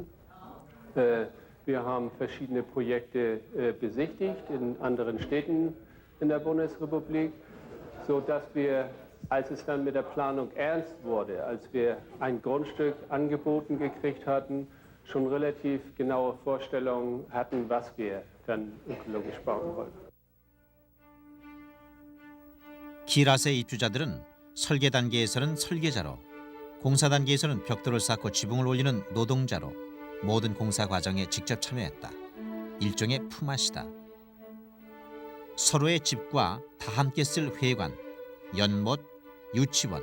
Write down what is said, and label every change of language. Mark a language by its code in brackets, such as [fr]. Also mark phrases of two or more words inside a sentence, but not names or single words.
[de] Wir haben verschiedene Projekte besichtigt in anderen Städten in der Bundesrepublik, sodass wir Als es dann mit der Planung ernst wurde, als wir ein Grundstück angeboten gekriegt hatten, schon relativ genaue Vorstellungen hatten, was wir dann ökologisch bauen wollten. [ko] 키라세 입주자들은 설계 단계에서는 설계자로, 공사 단계에서는 벽돌을 쌓고 지붕을 올리는 노동자로 모든 공사 과정에 직접 참여했다. 일종의 품앗이다. 서로의 집과 다 함께 쓸 회관, 연못, 유치원.